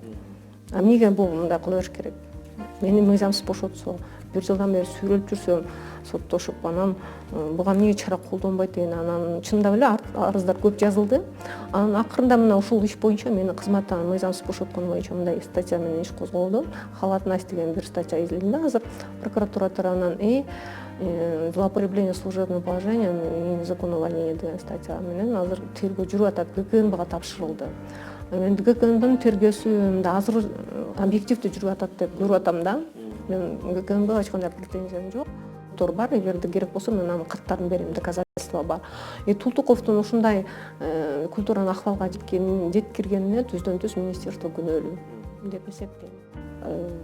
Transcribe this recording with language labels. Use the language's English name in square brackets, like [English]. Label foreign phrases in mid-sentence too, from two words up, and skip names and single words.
[Kyrgyz] Эмнеге бул мындай кыла бериш керек? Мени мыйзамсыз бошотсо, 1 жылдан бери сүйлөп жүрсөм, соттошуп, анан буга эмнеге чара колдонбойт деген, анан чындап эле арыздар көп жазылды. Анан акырында мына ушул иш боюнча мени кызматтан мыйзамсыз бошоткон боюнча мындай статья менен иш козголду. Халатность деген бир статья изилинде азыр прокуратура тарабынан [Russian] злоупотребление служебным положением и незаконное увольнение [Kyrgyz] деген статья менен азыр тергөө жүрүп атат, ГКНБга тапшырылды. Мен ГКНдын тергөөсү мында азыр объективдүү жүрүп атат деп көрүп атам да. Мен ГКНга эч кандай претензиям жок. Бар, эгерде керек болсо мен анын каттарын берем, доказательства бар. Тултуковдун ушундай культураны акыбалга жеткиргенине түздөн түз министерство күнөөлүү деп эсептейм.